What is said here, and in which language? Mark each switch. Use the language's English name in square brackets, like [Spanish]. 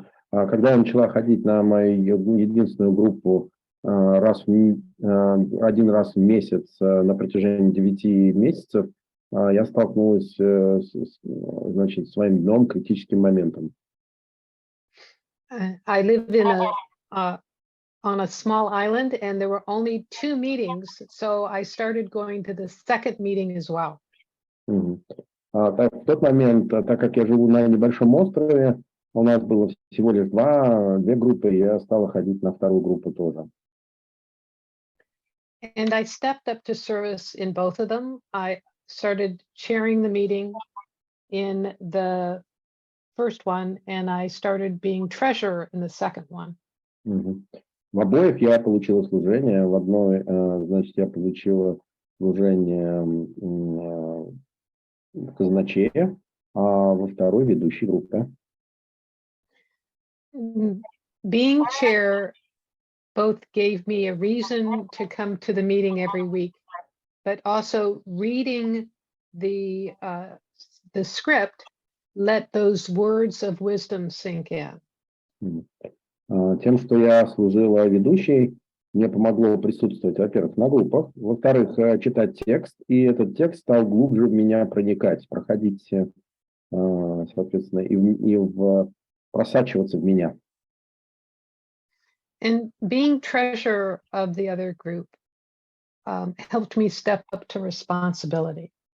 [Russian] Когда я начала ходить на мою единственную группу один раз в месяц на протяжении 9 месяцев, я столкнулась значит, с своим дном, критическим моментом. [English] I live on a small island, and there were only 2 meetings, so I started going to the second meeting as well. [Russian] В тот момент, так как я живу на небольшом острове, у нас было всего лишь две группы, и я стала ходить на вторую группу тоже. [English] And I stepped up to service in both of them. I started chairing the meeting in the first one, and I started being treasurer in the second one. [Russian] В обоих я получила служение. В одной, значит, я получила служение казначея, а во второй ведущей группы. [English] Being chair both gave me a reason to come to the meeting every week, but also reading the script let those words of wisdom sink in. [Russian] Тем, что я служила ведущей, мне помогло присутствовать, во-первых, на группах, во-вторых, читать текст, и этот текст стал глубже в меня проникать, проходить, соответственно, и просачиваться в меня. [English] And being treasurer of the other group helped me step up to responsibility.